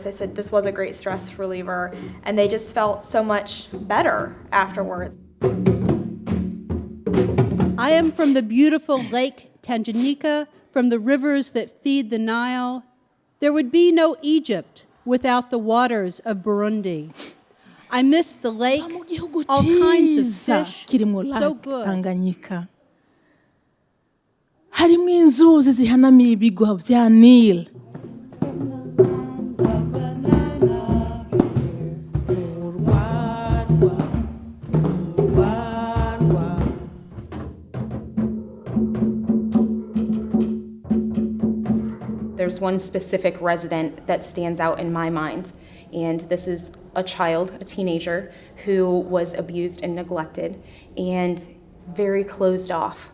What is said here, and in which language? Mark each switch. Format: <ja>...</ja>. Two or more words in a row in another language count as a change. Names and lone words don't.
<en>They said this was a great stress reliever, and they just felt so much better afterwards. I am from the beautiful Lake Tanganyika, from the rivers that feed the Nile. There would be no Egypt without the waters of Burundi. I miss the lake,</en> <rn>mu gihugu</rn> <en>all kinds of</en> <rn>cyiza</rn> <en>fish,</en> <rn>kiri mu</rn> <en>so Lake good. Tanganyika.</en> <rn>Harimo inzuzi zihanamiye ibigwa bya Nile.</rn> <en>There's one specific resident that stands out in my mind, and this is a child, a teenager, who was abused and neglected and very closed off.</en>